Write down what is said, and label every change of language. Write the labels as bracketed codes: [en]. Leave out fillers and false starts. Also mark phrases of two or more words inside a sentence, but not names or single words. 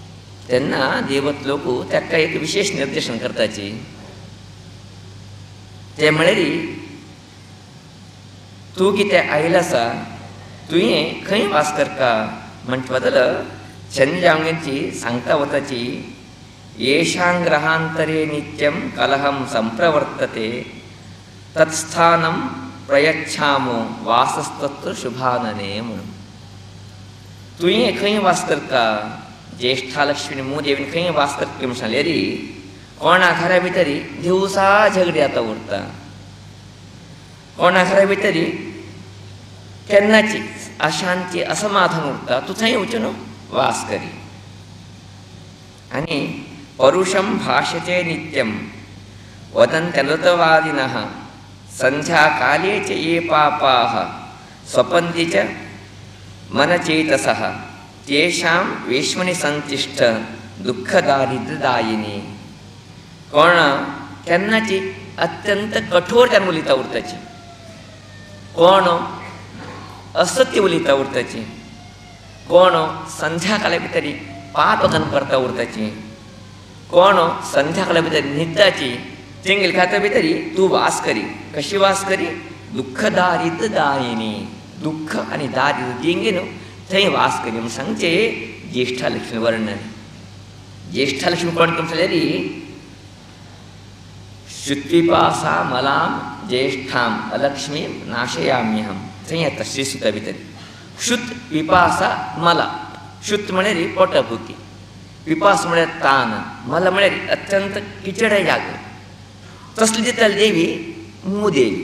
[kok] तेन्ना देवत लोक ताका एक विशेश निर्देशन करताची ते म्हळेरी तू कितें आयलासा तुवें खंय वास करता म्हणचे बदल चंद्रांगेची सांगता वताची [sa] येषां ग्रहांतरे नित्यं कलहं संप्रवर्तते तत्स्थानं प्रयच्छामो वासस्तत्र शुभानने [kok] म्हणून तुवें खंय वास करता ज्येष्ठा लक्ष्मी मोदेवीन खंय वास करता म्हूण सांगले रे कोणा घरा भितरी दिवसा झगडी आता उरता कोणा घरा भितरी केन्नाची अशांती असमाधान उरता तूं थंय वचून न्हू वास करी आनी [sa] परुषं भाषते नित्यं वदन्त्यनृतवादिनः संध्याकाले च ये पापाः स्वपन्ति च मनचेतसः तेषां वेश्मनि संतिष्ठ दुःखदारिद्र्यदायिनी [kok] कोण केन्नाची अत्यंत कठोरतान उलयता उरताची कोण असत्य उलयता उरताची कोण संध्याकाळा भितरी पाप गन करता उरताची कोण संध्याकाळा भितर न्हिदताची तेंगेल खाता भितरी तूं वास करी कशी वास करी दुःखदारिद्र्यदायिनी दुःख आनी दारिद्र्य तेंगे न्हू थंय वास करी म्हूण सांगचे ज्येष्ठा लक्ष्मी वर्णन ज्येष्ठा लक्ष्मी कोण सांगलेली [sa] श्रुत्पिपासा मलां ज्येष्ठां अलक्ष्मीं नाशयाम्यहं [kok] थंय येता श्रीसुता भितर शुद्ध पिपासा मला शुद्ध म्हळ्यार पोटभुकी पिपास म्हळ्यार तान मला म्हळ्यार अत्यंत किचड जाग तसली दिताली देवी मुदेवी